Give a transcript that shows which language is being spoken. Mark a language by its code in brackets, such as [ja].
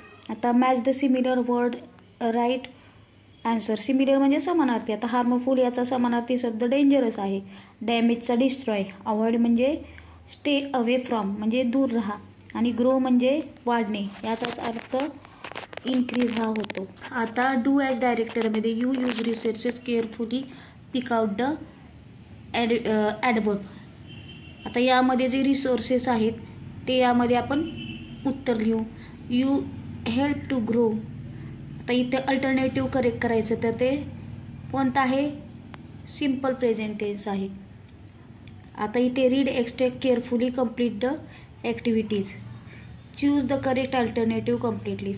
[en] आता match the similar word, right answer. [mr] Similar म्हणजे समानार्थी, आता हार्मफुल याचा समानार्थी शब्द डेंजरस आहे। डॅमेजचा डिस्ट्रॉय, अवॉइड म्हणजे [en] stay away from [mr] म्हणजे दूर राहा, आणि ग्रो म्हणजे वाढणे, याचाच अर्थ इन्क्रीज हा होतो। [en] आता do as डायरेक्टरमध्ये you use resources carefully, pick out the adverb. [mr] आता यामध्ये जे रिसोर्सेस आहेत ते यामध्ये आपण उत्तर लिहू। [en] you help to grow, [mr] आता इथे अल्टरनेटिव्ह करेक्ट करायचं तर ते कोणतं आहे, सिम्पल प्रेझेंट टेन्स आहे। आता इथे [en] Read, extract carefully, complete the activities, choose the correct alternative completely.